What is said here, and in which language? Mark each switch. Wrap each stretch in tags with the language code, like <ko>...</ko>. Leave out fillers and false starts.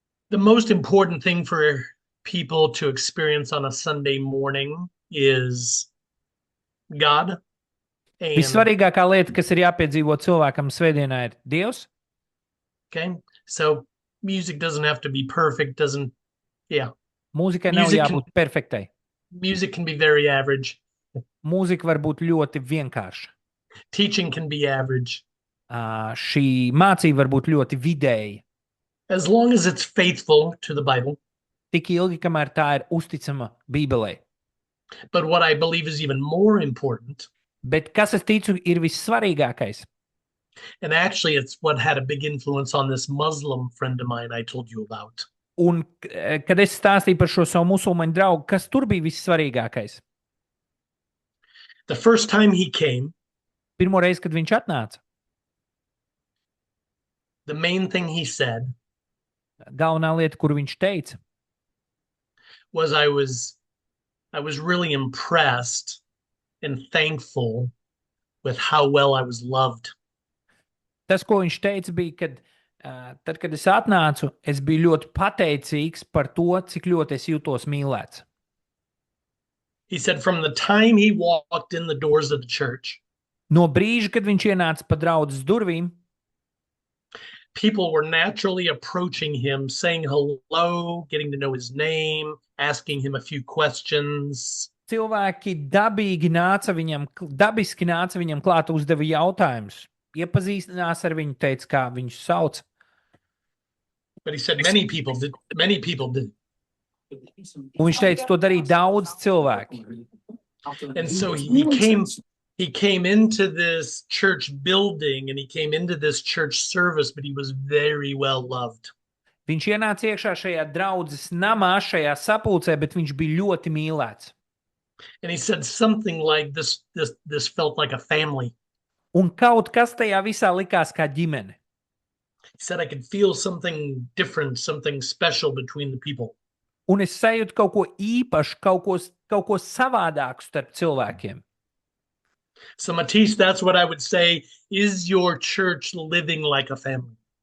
<en>The most important thing for people to experience on a Sunday morning is God.</en> <lv>Vissvarīgākā lieta, kas ir jāpiedzīvo cilvēkam svētdienā, ir Dievs.</lv> <en>Okay, so music doesn't have to be perfect.</en> <lv>Mūzikai nav jābūt perfektai.</lv> <en>Music can be very average.</en> <lv>Mūzika var būt ļoti vienkārša.</lv> <en>Teaching can be average.</en> <lv>Šī mācība var būt ļoti vidēja.</lv> <en>As long as it's faithful to the Bible.</en> <lv>Tik ilgi, kamēr tā ir uzticama Bībelei.</lv> <en>But what I believe is even more important.</en> <lv>Bet kas es ticu ir vissvarīgākais.</lv> <en>And actually it's what had a big influence on this Muslim friend of mine I told you about.</en> <lv>Un kad es stāstīju par šo savu musulmaņu draugu, kas tur bija vissvarīgākais?</lv> <en>The first time he came.</en> <lv>Pirmo reizi, kad viņš atnāca.</lv> <en>The main thing he said.</en> <lv>Galvenā lieta, kuru viņš teica.</lv> <en>Was I was really impressed and thankful with how well I was loved.</en> <lv>Tas, ko viņš teica, bija, kad tad, kad es atnācu, es biju ļoti pateicīgs par to, cik ļoti es jūtos mīlēts.</lv> <en>He said from the time he walked in the doors of the church.</en> <lv>No brīža, kad viņš ienāca pa draudzes durvīm.</lv> <en>People were naturally approaching him, saying hello, getting to know his name, asking him a few questions.</en> <lv>Cilvēki dabiski nāca viņam klāt, uzdeva jautājumus, iepazīstinās ar viņu, teica, kā viņu sauc.</lv> <en>But he said many people did.</en> <lv>Un viņš teica, to darīja daudz cilvēki.</lv> <en>And so he came into this church building and he came into this church service, but he was very well loved.</en> <lv>Viņš ienāca iekšā šajā draudzes namā, šajā sapulcē, bet viņš bija ļoti mīlēts.</lv> <en>And he said something like this felt like a family.</en> <lv>Un kaut kas tajā visā likās kā ģimene.</lv> <en>He said I could feel something different, something special between the people.</en> <lv>Un es sajūtu kaut ko īpašu, kaut ko savādāku starp cilvēkiem.</lv> <en>So Matisse, that's what I would say. Is your church living like a family?</en>